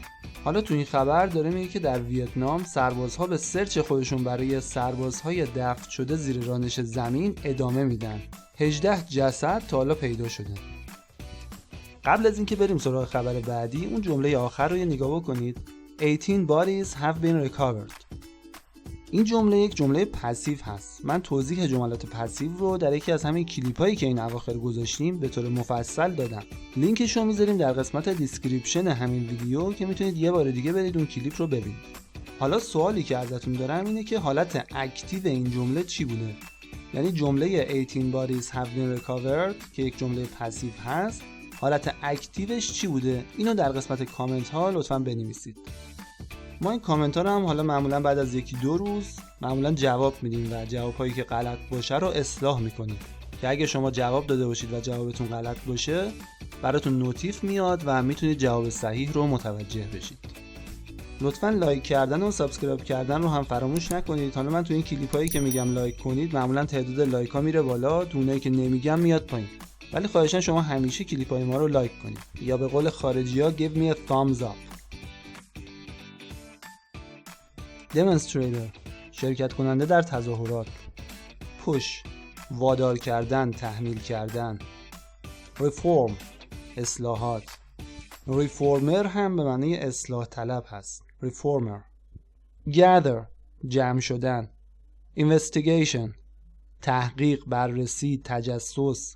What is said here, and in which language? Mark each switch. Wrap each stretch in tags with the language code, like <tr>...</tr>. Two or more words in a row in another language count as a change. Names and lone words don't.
<fa>حالا تو این خبر داره میگه که در ویتنام سربازها به سرچ خودشون برای سربازهای دفن شده زیر رانش زمین ادامه میدن. 18 جسد تا حالا پیدا شدن. قبل از اینکه بریم سراغ خبر بعدی اون جمله آخر رو یه نگاه بکنید.</fa> <en>18 bodies have been recovered.</en> <fa>این جمله یک جمله پسیو هست. من توضیح جملات پسیو رو در یکی از همین کلیپایی که این اواخر گذاشتیم به طور مفصل دادم. لینکش رو میذاریم در قسمت دیسکریپشن همین ویدیو که میتونید یه بار دیگه برید اون کلیپ رو ببینید. حالا سوالی که ازتون دارم اینه که حالت اکتیو این جمله چی بوده؟ یعنی جمله</fa> <en>18 bodies have been recovered</en> <fa>که یک جمله پسیو هست، حالت اکتیوش چی بوده؟ اینو در قسمت کامنت ها لطفاً بنویسید. ما این کامنت ها رو هم حالا معمولا بعد از 1-2 روز معمولا جواب میدیم و جوابایی که غلط باشه رو اصلاح میکنیم که اگه شما جواب داده باشید و جوابتون غلط باشه براتون نوتیف میاد و میتونید جواب صحیح رو متوجه بشید. لطفاً لایک کردن و سابسکرایب کردن رو هم فراموش نکنید. حالا من تو این کلیپ هایی که میگم لایک کنید معمولا تعداد لایک ها میره بالا، تو اونایی که نمیگم میاد پایین. ولی خواهشاً شما همیشه کلیپ های ما رو لایک کنید یا به قول خارجی ها</fa> <en>give me a thumbs up.</en> <fa>demonstrator شرکت کننده در تظاهرات. push وادار کردن، تحمیل کردن. reform اصلاحات. reformer هم به معنی اصلاح طلب هست. reformer. gather جمع شدن. investigation تحقیق، بررسی، تجسس.</fa>